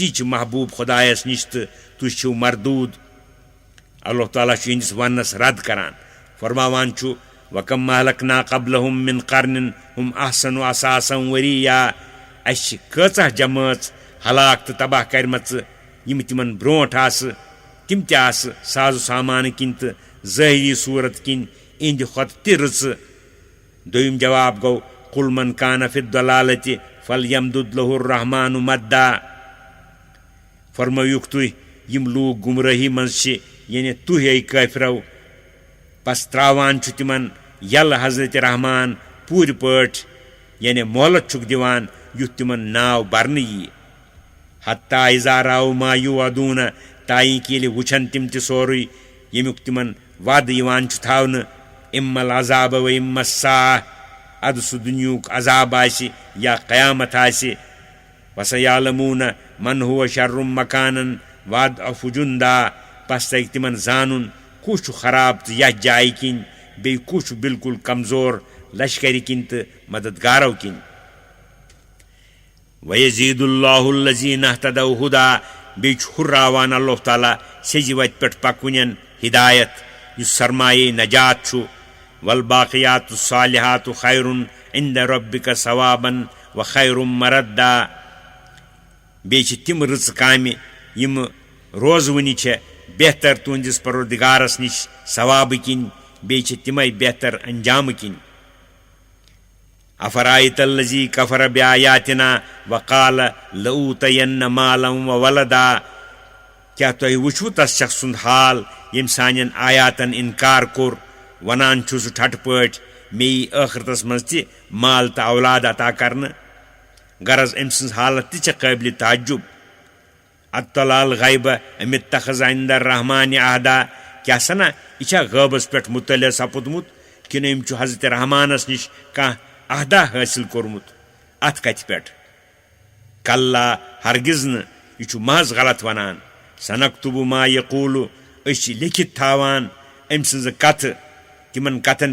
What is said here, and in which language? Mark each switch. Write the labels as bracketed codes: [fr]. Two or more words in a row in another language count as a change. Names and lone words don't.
[ks] چھِ محبوٗب خۄدایس نِش تہٕ تُہۍ چھِو مردوٗد اللہ تعالیٰ چھُ یِہنٛدِس وننس رد کران فرماوان چھُ [ar] وَكَمْ أَهْلَكْنَا قَبْلَهُمْ مِنْ قَرْنٍ هُمْ أَحْسَنُ أَثَاثًا وَرِيًّا [ks] اَسہِ چھِ کۭژاہ جمٲژ ہلاک تہٕ تباہ کرِمژٕ یِم تِمن برونٛٹھ آسہٕ تِم تہِ آسہٕ سازو سامانہٕ کِنۍ تہٕ ظٲہری صوٗرت کِنۍ اِہنٛدِ کھۄتہٕ تہِ رٕژٕ دوٚیِم جواب گوٚو [ar] قُلْ مَنْ كَانَ فِي الضَّلَالَةِ فَلْيَمْدُدْ لَهُ الرَّحْمَٰنُ مَدًّا [ks] فرمٲیِکھ تُہۍ یِم لوٗکھ گُمرٲہی منٛز چھِ یعنی تُہۍ اے کٲفرو بس تراوان چھُ تِمن یلہٕ حضرت رحمان پوٗرٕ پٲٹھۍ یعنی مۄہلت چھُکھ دِوان یُتھ تِمن ناو برنہٕ یی [ar] حتیٰ اِذا رأوا ما یوعدوٗنَ [ks] تایہِ کہِ ییٚلہِ وٕچھن تِم تہِ سورُے ییٚمیُک تِمن وعدٕ یِوان چھُ تھاونہٕ [ar] اِمَّا العذاب و اِمَّا الساعہ [ks] اَدٕ سُہ دُنیہُک عذاب آسہِ یا قیامت آسہِ [ar] وَسَیعلَموٗنَ مَنْ هُوَ شَرٌّ مَکانًا وَأَضْعَفُ جُنٛدًا [ks] پس تَگہِ تِمن زانُن کُس چھُ خراب تہٕ یتھ جایہِ کِنۍ بیٚیہِ کُس چھُ بِلکُل کمزور لشکرِ کِنۍ تہٕ مددگارو کِنۍ [ar] وَیَزِیدُ اللّٰهُ الَّذِیٖنَ اهْتَدَوْا هُدًى [ks] بیٚیہِ چھُ ہُرراوان اللہ تعالیٰ سیٚزِ وتہِ پٮ۪ٹھ پکوٕنٮ۪ن ہدایت یُس سرمایے نجات چھُ [ar] وَالْبَاقِیَاتُ الصَّالِحَاتُ خَیْرٌ عِنٛدَ رَبِّکَ ثَوَابًا وَخَیْرٌ مَرَدًّا [ks] بیٚیہِ چھِ تِم رٕژٕ کامہِ یِم روزوٕنہِ چھےٚ بہتر تُہنٛدِس پروردگارس نِش ثوابہٕ کِنۍ بیٚیہِ چھِ تِمے بہتر انجامہٕ کِنۍ [ar] أَفَرَأَیْتَ الَّذِی کَفَرَ بِآیاتِنَا وَقَالَ لَأُوتَیَنَّ مَالًا وَوَلَدًا [ks] کیٛاہ تۄہہِ وٕچھوٕ تس شخص سُنٛد حال ییٚمۍ سانٮ۪ن آیاتن اِنکار کوٚر ونان چھُ سُہ ٹھٹہٕ پٲٹھۍ مےٚ یی ٲخرتس منٛز تہِ مال تہٕ اولاد عطا کرنہٕ غرض أمۍ سٕنٛز حالت تہِ چھےٚ قٲبلِ تعجب [ar] اطلع الغیبہ ام اتخذ عند الرحمن عہدا [ks] کیٛاہ سنا یہِ چھا غٲبس پٮ۪ٹھ مطلع سپُدمُت کِنہٕ أمۍ چھُ حضرت رحمانس نِش کانٛہہ عہدا حٲصِل کوٚرمُت اتھ کتھِ پٮ۪ٹھ کلّا ہرگز نہٕ یہِ چھُ محض غلط ونان [ar] سنکتب ما یقوٗلُ [ks] أسۍ چھِ لیکھِتھ تھاوان أمۍ سٕنٛزٕ کتھٕ تِمن کتھن